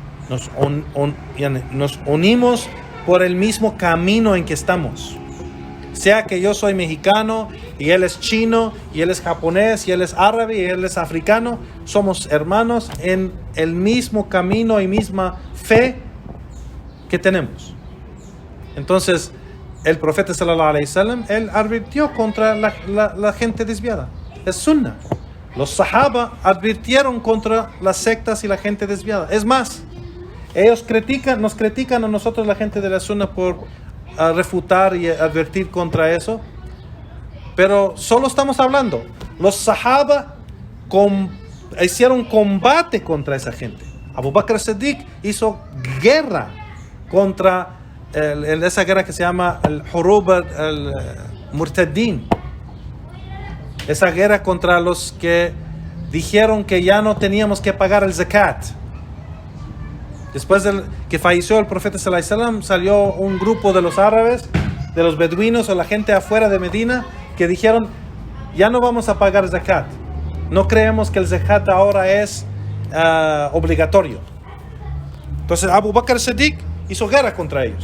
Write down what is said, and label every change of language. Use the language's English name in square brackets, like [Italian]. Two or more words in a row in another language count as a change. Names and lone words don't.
[Spanish] Nos unimos por el mismo camino en que estamos. sea que yo soy mexicano y él es chino y él es japonés y él es árabe y él es africano, somos hermanos en el mismo camino y misma fe que tenemos. Entonces, el profeta [Arabic] sallallahu alaihi wasallam, [Spanish] él advirtió contra la gente desviada. Es sunnah. Los sahaba advirtieron contra las sectas y la gente desviada. Es más, ellos nos critican a nosotros, la gente de la sunnah, por refutar y advertir contra eso. Pero solo estamos hablando. Los sahaba hicieron combate contra esa gente. Abu Bakr as-Siddiq hizo guerra contra esa guerra que se llama el [Arabic] Hurub al-Murtaddin. [Spanish] Esa guerra contra los que dijeron que ya no teníamos que pagar el zakat. Después de que falleció el profeta [Arabic] sallallahu alaihi wasallam, [Spanish] salió un grupo de los árabes, de los beduinos o la gente afuera de Medina, que dijeron, ya no vamos a pagar zakat. No creemos que el zakat ahora es obligatorio. Entonces Abu Bakr as-Siddiq hizo guerra contra ellos.